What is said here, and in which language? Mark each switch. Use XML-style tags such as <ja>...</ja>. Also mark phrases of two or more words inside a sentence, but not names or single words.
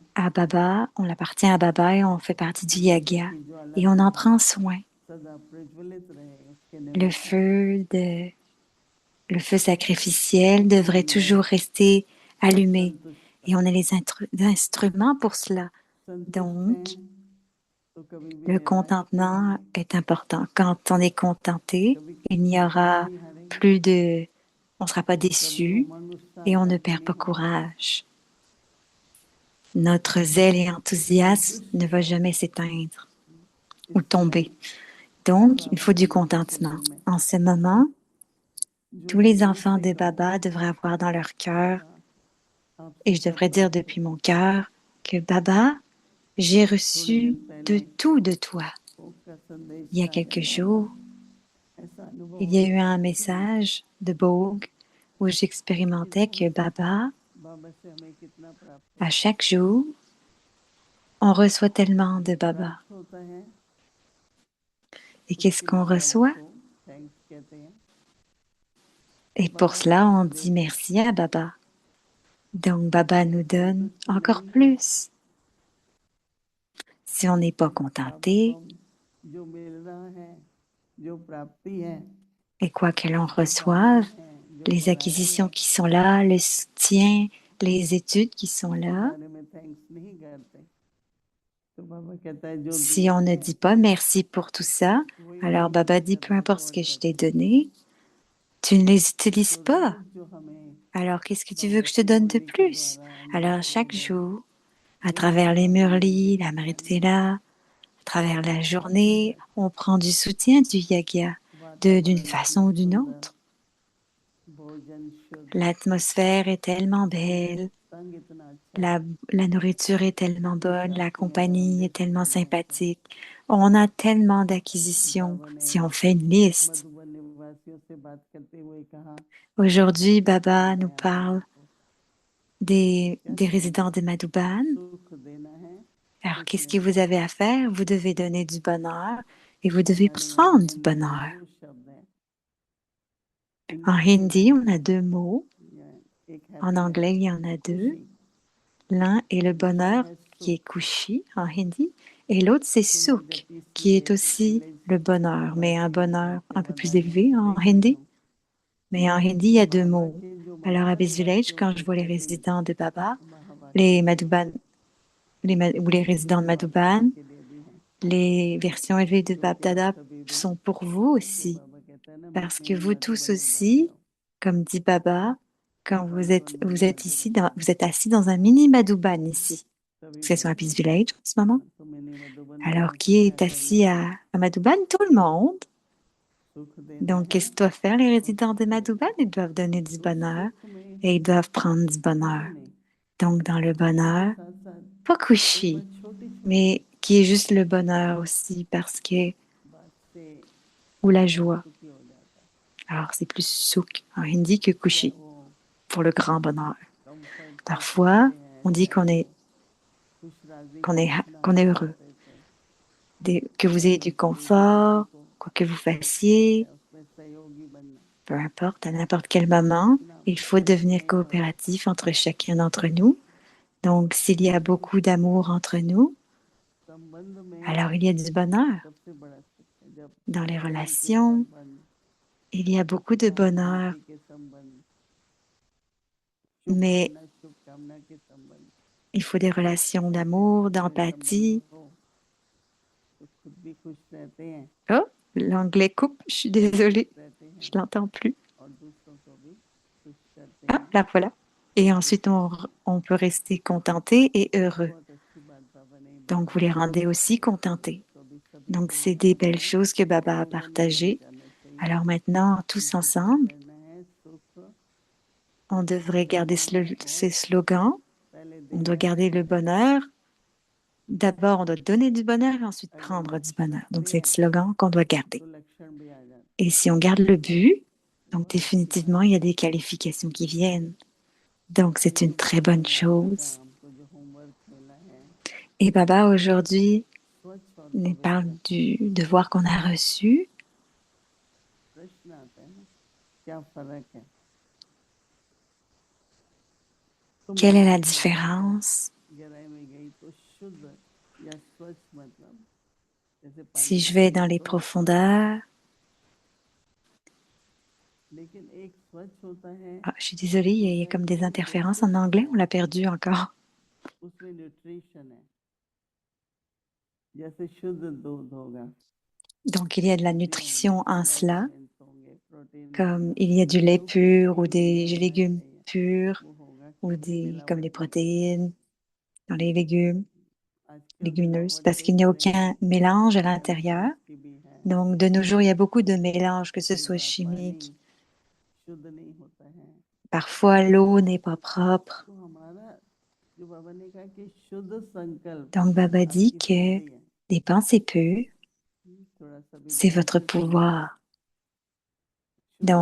<fr>à Baba, on appartient à Baba et on fait partie du</fr> <hi>यज्ञ</hi> <fr>Yaga.</fr> <hi>की ज्वाला</hi> <fr>Et on en</fr> <hi>सदा</hi> <fr>prend soin.</fr> <hi>सदा प्रज्वलित रहे, उसके</hi> <fr>Le</fr> <hi>निमित्त</hi> <fr>feu de, le feu sacrificiel devrait</fr> <hi>मैं</hi> <fr>toujours rester allumé.</fr> <hi>संतुष्ट</hi> <fr>Et on est les instruments pour cela.</fr> <hi>संतुष्ट</hi> <fr>Donc,</fr> <hi>हैं तो कभी भी</hi> <fr>Le</fr> <hi>निराश नहीं</hi> <fr>contentement</fr> <hi>होंगे,</hi> <fr>est important. Quand on est contenté,</fr> <hi>कभी</hi> <fr>il</fr> <hi>किसी</hi> <fr>n'y</fr> <hi>बात में</hi> <fr>aura</fr> <hi>नहीं हारेंगे,</hi> <fr>plus de, on ne sera pas</fr> <hi>कभी</hi> <fr>déçu</fr> <hi>उमंग उत्साह</hi> <fr>et on ne</fr> <hi>करके</hi> <fr>perd</fr> <hi>नहीं</hi> <fr>pas</fr> <hi>हारेंगे।</hi> <fr>courage. Notre zèle et</fr> <hi>लेकिन</hi> <fr>enthousiasme</fr> <hi>जिस</hi> <fr>ne va jamais s'éteindre ou</fr> <hi>इस</hi> <fr>tomber.</fr> <hi>समय</hi> <fr>Donc, il faut</fr> <hi>बाबा</hi> <fr>du</fr> <hi>के बच्चों के</hi> <fr>contentement.</fr> <hi>दिल में</hi> <fr>En ce moment,</fr> <hi>जो</hi> <fr>tous</fr> <hi>मैं</hi> <fr>les</fr> <hi>दिल</hi> <fr>enfants</fr> <hi>से</hi> <fr>de</fr> <hi>कहूँ,</hi> <fr>Baba devraient avoir dans leur cœur,</fr> <hi>बाबा आपसे</hi> <fr>et je</fr> <hi>सब</hi> <fr>devrais dire</fr> <hi>प्राप्त</hi> <fr>depuis</fr> <hi>होता</hi> <fr>mon</fr> <hi>है।</hi> <fr>cœur, que Baba, j'ai</fr> <hi>थोड़े दिन</hi> <fr>reçu de</fr> <hi>पहले</hi> <fr>tout de toi.</fr> <hi>कोक का संदेश</hi> <fr>Il y a</fr> <hi>आया,</hi> <fr>quelques jours,</fr> <hi>ऐसा अनुभव</hi> <fr>il y a eu</fr> <hi>होता</hi> <fr>un</fr> <hi>है कि</hi> <fr>message de Bogue où j'expérimentais que</fr> <hi>रोज</hi> <fr>Baba,</fr> <hi>बाबा से हमें कितना प्राप्त</hi> <fr>à</fr> <hi>होता है।</hi> <fr>chaque jour, on reçoit tellement de Baba.</fr> <hi>प्राप्त होता है</hi> <fr>Et qu'est-ce</fr> <hi>उसके</hi> <fr>qu'on</fr> <hi>लिए बाबा</hi> <fr>reçoit?</fr> <hi>को थैंक्स कहते हैं।</hi> <fr>Et pour</fr> <hi>बाबा</hi> <fr>cela, on</fr> <hi>हमसे</hi> <fr>dit</fr> <hi>देते हैं,</hi> <fr>merci à Baba. Donc Baba nous donne</fr> <hi>संतुष्ट</hi> <fr>encore</fr> <hi>नहीं है</hi> <fr>plus. Si on n'est pas</fr> <hi>बाबा को</hi> <fr>contenté,</fr> <hi>हम जो मिल रहा है, जो प्राप्ति है,</hi> <fr>et quoi que l'on</fr> <hi>जो</hi> <fr>reçoive,</fr> <hi>तालीम है, जो</hi> <fr>les</fr> <hi>पढ़ाई</hi> <fr>acquisitions</fr> <hi>है,</hi> <fr>qui sont là, le soutien, les études qui sont</fr> <hi>उसके</hi> <fr>là,</fr> <hi>बारे में थैंक्स नहीं करते, तो बाबा कहता है जो</hi> <fr>si</fr> <hi>दिया</hi> <fr>on ne</fr> <hi>है</hi> <fr>dit pas merci pour tout ça,</fr> <hi>वही</hi> <fr>alors</fr> <hi>नहीं</hi> <fr>Baba dit, peu</fr> <hi>करना</hi> <fr>importe ce</fr> <hi>छोड़</hi> <fr>que je t'ai</fr> <hi>सकते।</hi> <fr>donné, tu ne les utilises</fr> <hi>तो</hi> <fr>pas.</fr> <hi>रोज जो हमें</hi> <fr>Alors qu'est-ce que tu veux</fr> <hi>बाबा</hi> <fr>que je te</fr> <hi>की</hi> <fr>donne de</fr> <hi>मुरली के</hi> <fr>plus?</fr> <hi>द्वारा</hi> <fr>Alors</fr> <hi>अमृत</hi> <fr>chaque</fr> <hi>वेला</hi> <fr>jour, à</fr> <hi>मिल</hi> <fr>travers</fr> <hi>रहा</hi> <fr>les</fr> <hi>है,</hi> <fr>murlis,</fr> <hi>मुझे</hi> <fr>la</fr> <hi>खाने</hi> <fr>Vela, à travers la journée, on prend du soutien du Yagya, d'une</fr> <hi>वातावरण</hi> <fr>façon</fr> <hi>इतना</hi> <fr>ou d'une</fr> <hi>सुंदर,</hi> <fr>autre.</fr> <hi>भोजन शुद्ध,</hi> <fr>L'atmosphère est tellement belle,</fr> <hi>संग इतना अच्छा,</hi> <fr>la nourriture est tellement bonne, la</fr> <hi>शास्त्री अगर हम</hi> <fr>compagnie est</fr> <hi>लिस्ट</hi> <fr>tellement</fr> <hi>बनाए तो</hi> <fr>sympathique. On a tellement d'acquisitions</fr> <hi>बाबा ने</hi> <fr>si on fait une liste.</fr> <hi>मधुबन निवासियों से बात करते हुए कहा,</hi> <fr>Aujourd'hui,</fr> <hi>क्या</hi> <fr>Baba</fr> <hi>करना</hi> <fr>nous</fr> <hi>है आपने</hi> <fr>parle</fr> <hi>इनको, क्या</hi> <fr>des</fr> <hi>करना</hi> <fr>résidents</fr> <hi>है,</hi> <fr>de Madhuban.</fr> <hi>सुख देना है,</hi> <fr>Alors,</fr> <hi>खुश</hi> <fr>qu'est-ce que</fr> <hi>रहना</hi> <fr>vous</fr> <hi>है।</hi> <fr>avez à faire? Vous devez donner du bonheur et vous devez</fr> <hi>बंगाली में</hi> <fr>prendre du</fr> <hi>हिंदी में</hi> <fr>bonheur.</fr> <hi>दो शब्द हैं,</hi> <fr>En</fr> <hi>इंग्लिश में</hi> <fr>hindi, on a deux mots.</fr> <hi>एक</hi> <fr>En anglais,</fr> <hi>हैप्पीनेस,</hi> <fr>il y en a deux.</fr> <hi>खुशी,</hi> <fr>L'un est le</fr> <hi>दूसरा</hi> <fr>bonheur</fr> <hi>है</hi> <fr>qui</fr> <hi>सुख।</hi> <fr>est kushi en hindi et l'autre c'est</fr> <hi>तो</hi> <fr>sukh</fr> <hi>मध्य</hi> <fr>qui est</fr> <hi>विलेज</hi> <fr>aussi</fr> <hi>विलेज</hi> <fr>le bonheur, mais un</fr> <hi>निवासी</hi> <fr>bonheur un peu plus</fr> <hi>सेवादारी</hi> <fr>élevé en</fr> <hi>देख रहे</hi> <fr>hindi.</fr> <hi>हम,</hi> <fr>Mais en hindi, il y a deux</fr> <hi>बाबा</hi> <fr>mots.</fr> <hi>के जो</hi> <fr>Alors à</fr> <hi>मधुबन</hi> <fr>Abyss Village,</fr> <hi>निवासियों</hi> <fr>quand</fr> <hi>के</hi> <fr>je vois les</fr> <hi>प्रति</hi> <fr>résidents de Baba,</fr> <hi>महावाक्य</hi> <fr>les Madhuban, ou les</fr> <hi>जो</hi> <fr>résidents de</fr> <hi>बाबा ने</hi> <fr>Madhuban,</fr> <hi>आपके लिए दी है,</hi> <fr>les versions élevées de</fr> <hi>जो कि आप</hi> <fr>Bab</fr> <hi>सभी भी,</hi> <fr>sont pour vous</fr> <hi>जो</hi> <fr>aussi.</fr> <hi>बाबा कहता है ना,</hi> <fr>Parce que</fr> <hi>मिनी</hi> <fr>vous tous</fr> <hi>मधुबन निवासी</hi> <fr>aussi,</fr> <hi>हो,</hi> <fr>comme dit Baba, quand</fr> <hi>संतों</hi> <fr>vous</fr> <hi>मिनी</hi> <fr>êtes ici,</fr> <hi>मधुबन</hi> <fr>vous êtes assis dans un mini Madhuban ici.</fr> <hi>सभी</hi> <fr>C'est sur</fr> <hi>बोलते</hi> <fr>Abyss</fr> <hi>हैं।</hi> <fr>Village en ce moment.</fr> <hi>तो मिनी मधुबन</hi> <fr>Alors,</fr> <hi>निवासी</hi> <fr>qui</fr> <hi>क्या</hi> <fr>est</fr> <hi>करना</hi> <fr>assis</fr> <hi>है,</hi> <fr>à Madhuban? Tout le monde.</fr> <hi>सुख देना</hi> <fr>Donc,</fr> <hi>है</hi> <fr>qu'est-ce que doivent faire les</fr> <hi>और</hi> <fr>résidents</fr> <hi>खुश</hi> <fr>de</fr> <hi>रहना</hi> <fr>Madhuban?</fr> <hi>है।</hi> <fr>Ils doivent donner du</fr> <hi>तो</hi> <fr>bonheur</fr> <hi>सुख में</hi> <fr>et ils doivent prendre du bonheur.</fr> <hi>खुशी नहीं,</hi> <fr>Donc, dans le</fr> <hi>खुशी के</hi> <fr>bonheur,</fr> <hi>साथ साथ</hi> <fr>pas</fr> <hi>एक</hi> <fr>kushi,</fr> <hi>बार छोटी छोटी</hi> <fr>mais qui est juste le bonheur aussi parce que,</fr> <hi>बात से</hi> <fr>ou la</fr> <hi>बड़ा</hi> <fr>joie.</fr> <hi>सुखी हो जाता है,</hi> <fr>Alors, c'est plus sukh en hindi que</fr> <hi>चाहे</hi> <fr>kushi</fr> <hi>वो</hi> <fr>pour le grand bonheur.</fr> <hi>कंफर्ट से</hi> <fr>Parfois,</fr> <hi>चाहते हैं,</hi> <fr>on dit</fr> <hi>चाहे वो खुश राजी खुश</hi> <fr>qu'on</fr> <hi>रहना</hi> <fr>est heureux,</fr> <hi>चाहते थे,</hi> <fr>que vous</fr> <hi>चाहे</hi> <fr>ayez du</fr> <hi>दूसरे किसी</hi> <fr>confort,</fr> <hi>को</hi> <fr>quoi que vous fassiez,</fr> <hi>उसमें सहयोगी बनना,</hi> <fr>peu importe, à n'importe quel moment,</fr> <hi>इतना</hi> <fr>il faut</fr> <hi>प्रेम</hi> <fr>devenir</fr> <hi>में हो,</hi> <fr>coopératif entre chacun d'entre nous. Donc, s'il y a</fr> <hi>तो</hi> <fr>beaucoup d'amour entre nous,</fr> <hi>संबंध में</hi> <fr>alors il y a du bonheur.</fr> <hi>सबसे बड़ा सुख है जब</hi> <fr>Dans les</fr> <hi>प्रेम के</hi> <fr>relations,</fr> <hi>संबंध,</hi> <fr>il y a beaucoup de bonheur,</fr> <hi>सहानुभूति के संबंध,</hi> <fr>mais</fr> <hi>शुभकामना शुभकामना के संबंध,</hi> <fr>il faut des relations</fr> <hi>ऐसे</hi> <fr>d'amour,</fr> <hi>पूरे संबंध</hi> <fr>d'empathie.</fr> <hi>हो तो खुद भी खुश रहते हैं,</hi> <fr>Oh, l'anglais coupe, je suis désolée,</fr> <hi>रहते</hi> <fr>je</fr> <hi>हैं</hi> <fr>l'entends plus.</fr> <hi>और दूसरों को भी खुश करते</hi> <fr>Ah,</fr> <hi>हैं,</hi> <fr>là voilà. Et</fr> <hi>खुश</hi> <fr>ensuite,</fr> <hi>रहते हैं।</hi> <fr>on peut rester contenté et heureux.</fr> <hi>बहुत अच्छी बात बाबा ने</hi> <fr>Donc, vous les</fr> <hi>बताई,</hi> <fr>rendez aussi contentés.</fr> <hi>तो अभी सभी</hi> <fr>Donc,</fr> <hi>को</hi> <fr>c'est</fr> <hi>इस</hi> <fr>des belles</fr> <hi>समय</hi> <fr>choses que Baba a</fr> <hi>स्लोगन याद</hi> <fr>partagées.</fr> <hi>करना चाहिए,</hi> <fr>Alors maintenant, tous</fr> <hi>क्या</hi> <fr>ensemble,</fr> <hi>करना है, सुख</hi> <fr>on devrait garder</fr> <hi>देना है और</hi> <fr>ces slogans.</fr> <hi>पहले</hi> <fr>On doit</fr> <hi>देना है,</hi> <fr>garder le bonheur. D'abord, on doit donner du bonheur et ensuite</fr> <hi>अगर</hi> <fr>prendre du</fr> <hi>लक्ष्य</hi> <fr>bonheur.</fr> <hi>रखते</hi> <fr>Donc, c'est le</fr> <hi>हैं</hi> <fr>slogan qu'on doit garder.</fr> <hi>तो लक्षण भी आ जाते</hi> <fr>Et</fr> <hi>हैं।</hi> <fr>si on garde le but, donc</fr> <hi>बहुत अच्छी बात</hi> <fr>définitivement, il y a</fr> <hi>है।</hi> <fr>des qualifications qui viennent. Donc, c'est une</fr> <hi>अभी</hi> <fr>très</fr> <hi>बाबा</hi> <fr>bonne</fr> <hi>ने आज का</hi> <fr>chose.</fr> <hi>हमको जो होमवर्क मिला है,</hi> <fr>Et Baba, aujourd'hui,</fr> <hi>स्वच्छ और</hi> <fr>nous parle</fr> <hi>पवित्र,</hi> <fr>du devoir qu'on a reçu.</fr> <hi>प्रश्न आता है ना, क्या फर्क है, तो</hi> <fr>Quelle est</fr> <hi>मैंने</hi> <fr>la</fr> <hi>थोड़ा सा</hi> <fr>différence</fr> <hi>गहराई में गई तो शुद्ध या स्वच्छ मतलब जैसे</hi> <fr>si</fr> <hi>पानी</hi> <fr>je</fr> <hi>है</hi> <fr>vais</fr> <hi>ये</hi> <fr>dans les</fr> <hi>स्वच्छ है,</hi> <fr>profondeurs?</fr> <hi>लेकिन एक स्वच्छ होता है,</hi> <fr>Ah, je suis désolée,</fr> <hi>एक</hi> <fr>il y</fr> <hi>होता</hi> <fr>a</fr> <hi>है</hi> <fr>comme des</fr> <hi>कि जो</hi> <fr>interférences en</fr> <hi>शुद्ध</hi> <fr>anglais,</fr> <hi>है</hi> <fr>on l'a perdu encore.</fr> <hi>उसमें न्यूट्रिशन है, जैसे शुद्ध दूध होगा,</hi> <fr>Donc, il y a de la</fr> <hi>सब्जियां होंगी,</hi> <fr>nutrition en cela,</fr> <hi>vitamins होंगे, प्रोटीन</hi> <fr>comme</fr> <hi>होगा,</hi> <fr>il y a du lait</fr> <hi>जो कुछ</hi> <fr>pur ou</fr> <hi>भी</hi> <fr>des</fr> <hi>होना</hi> <fr>légumes</fr> <hi>चाहिए</hi> <fr>purs</fr> <hi>वो होगा,</hi> <fr>ou</fr> <hi>क्योंकि</hi> <fr>des, comme les</fr> <hi>मिलावट नहीं है।</hi> <fr>protéines dans les légumes,</fr> <hi>आजकल</hi> <fr>légumineuses,</fr> <hi>मिलावट</hi> <fr>parce qu'il</fr> <hi>देख</hi> <fr>n'y a</fr> <hi>रहे हैं,</hi> <fr>aucun mélange à l'intérieur.</fr> <hi>केमिकल्स की भी है।</hi> <fr>Donc, de nos jours, il y a beaucoup de mélanges, que ce</fr> <hi>कई</hi> <fr>soit</fr> <hi>बार पानी</hi> <fr>chimique.</fr> <hi>शुद्ध नहीं होता है।</hi> <fr>Parfois, l'eau n'est pas propre.</fr> <hi>तो हमारा जो बाबा ने कहा कि शुद्ध संकल्प</hi> <fr>Donc, Baba dit</fr> <hi>आपकी</hi> <fr>que</fr> <hi>शक्ति है।</hi> <fr>les pensées pures,</fr> <hi>थोड़ा सा भी</hi> <fr>c'est</fr> <hi>ध्यान</hi> <fr>votre</fr> <hi>से सुनिए।</hi> <fr>pouvoir.</fr> <hi>शुद्ध</hi>